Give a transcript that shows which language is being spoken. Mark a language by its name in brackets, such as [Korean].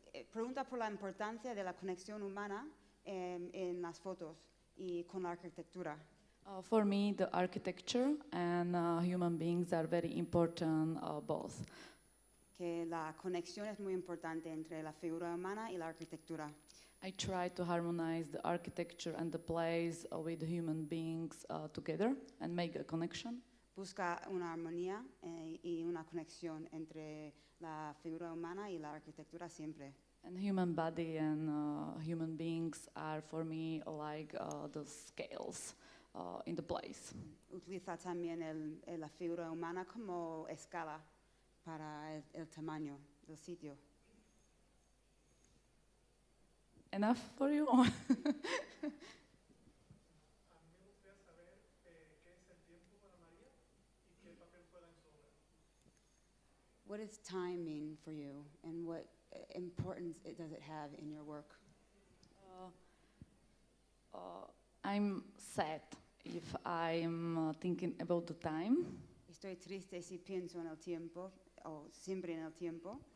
[Spanish] Pregunta por la importancia de la conexión humana en las fotos y con la arquitectura. [English] For me, the architecture and human beings are very important, both. [Spanish] Que la conexión es muy importante entre la figura humana y la arquitectura. [English] I try to harmonize the architecture and the place with human beings together and make a connection. [Spanish] Busca una armonía y una conexión entre la figura humana y la arquitectura siempre. [English] And human body and human beings are for me like the scales in the place. [Spanish] Utiliza también la figura humana como escala para el tamaño del sitio. [English] Enough for you? [Spanish] A mí me gustaría saber qué es el tiempo para María y qué papel juega en su obra. [English] What does time mean for you, and what importance does it have in your work? I'm sad if I'm thinking about the time, [Spanish] Estoy triste si pienso en el tiempo, o siempre en el tiempo,